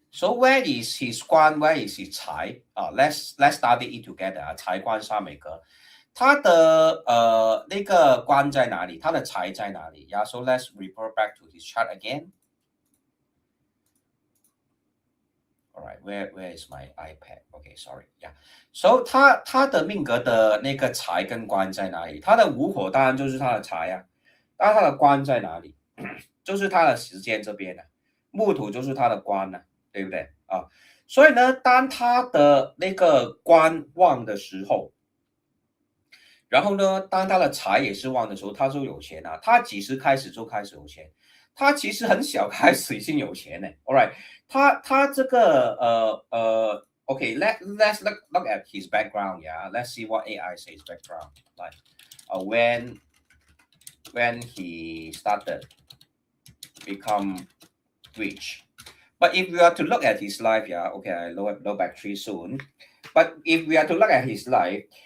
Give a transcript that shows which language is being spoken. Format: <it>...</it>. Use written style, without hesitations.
<en>So where is his 官 where is his 财 let's study it together</en> <zh>财官商美格他的那个官在哪里</zh> <en>他的财在哪里 Yeah, so let's refer back to his chart again. Alright, where is my iPad? Okay, sorry. Yeah. So</en> <zh>他的命格的那个财跟官在哪里他的午火当然就是他的财啊那他的官在哪里就是他的时间这边木土就是他的官对不对所以呢当他的那个官旺的时候然后呢当他的财也是旺的时候他就有钱他几时开始就开始有钱他其实很小开始已经有钱了 Alright 他这个</zh> <en>Okay, let's look at his background. Yeah, let's see what AI says background. Like when he started become rich. But if we are to look at his life, yeah, okay, I low battery soon. But if we are to look at his life,</en>